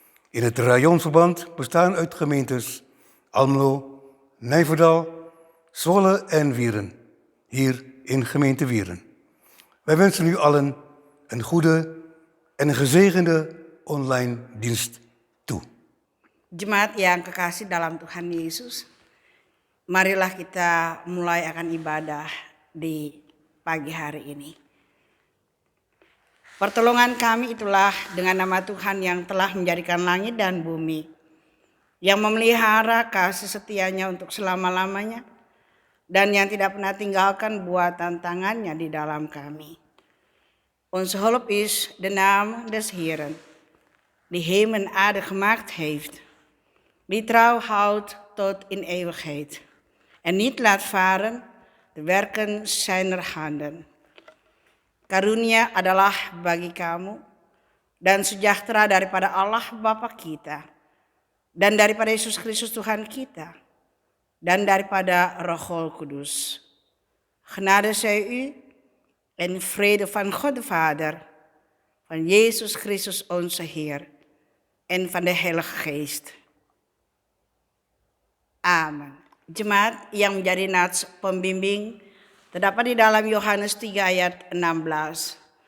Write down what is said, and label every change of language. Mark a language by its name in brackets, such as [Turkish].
[Dutch] In het Rayonverband bestaan uit gemeentes Almelo, Nijverdal, Zwolle en Wieren, hier in gemeente Wieren. Wij wensen u allen een goede en een gezegende online dienst toe. [Indonesian] Jemaat yang kekasih dalam Tuhan Yesus, marilah kita mulai akan ibadah di pagi hari ini. Pertolongan kami itulah dengan nama Tuhan yang telah menjadikan langit dan bumi, yang memelihara kasih setianya untuk selama-lamanya, dan yang tidak pernah tinggalkan buatan tangannya di dalam kami. [Dutch] Onze hulp is de naam des Heeren, die hemel en aarde gemaakt heeft, die trouw houdt tot in eeuwigheid en niet laat varen de werken zijner handen. [Indonesian] Karunia adalah bagi kamu dan sejahtera daripada Allah Bapa kita dan daripada Yesus Kristus Tuhan kita dan daripada Roh Kudus. [Dutch] Genade zij u en vrede van God de Vader, van Jezus Christus onze Heer en van de Heilige Geest. [Indonesian] Amen. Jemaat yang menjadi nats pembimbing terdapat di dalam Yohanes 3 ayat 16.